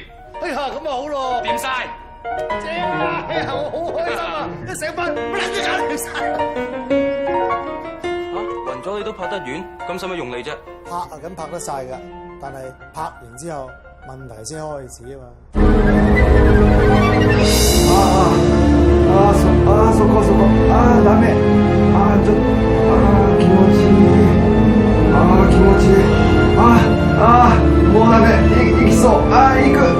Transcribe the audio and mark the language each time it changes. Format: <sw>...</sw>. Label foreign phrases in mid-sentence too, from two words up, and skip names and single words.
<yue>哎呀，咁啊好咯。掂晒。正啊！哎呀，我好開心啊！一醒翻，乜撚都搞掂晒。嚇，暈咗你都拍得完，咁使乜用你啫？拍啊，咁拍得晒㗎，但係拍完之後問題先開始啊嘛。</yue> <ja>そこ。ダメ。ちょっと。気持ちいい。気持ちいい。もうダメ。行きそう。行く。</ja>